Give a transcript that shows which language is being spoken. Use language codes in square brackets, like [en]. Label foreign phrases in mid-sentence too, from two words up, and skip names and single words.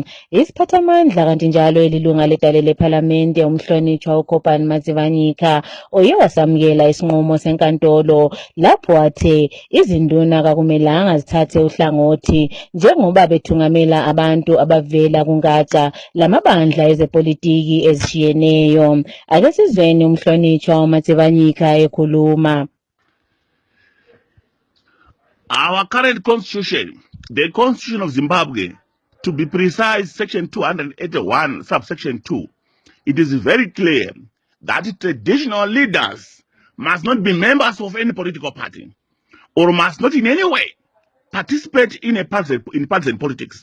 [nd] Isiphathamandla kanti njalo elilunga ledale lephalamende umhlonitshwa uKhopane Matsivanyika oye wasamukela isinqumo senkantolo lapho athe izinduna kakumelanga zithathe uhlangothi njengoba bethungamela abantu abavela kungatsha lamabandla ezepolitiki ezishiyeneyo. Ake sizweni umhlonitshwa uMatsivanyika ekhuluma. [en] Our current constitution, the Constitution of Zimbabwe, to be precise, Section 281, subsection 2, it is very clear that traditional leaders must not be members of any political party or must not in any way participate in partisan politics.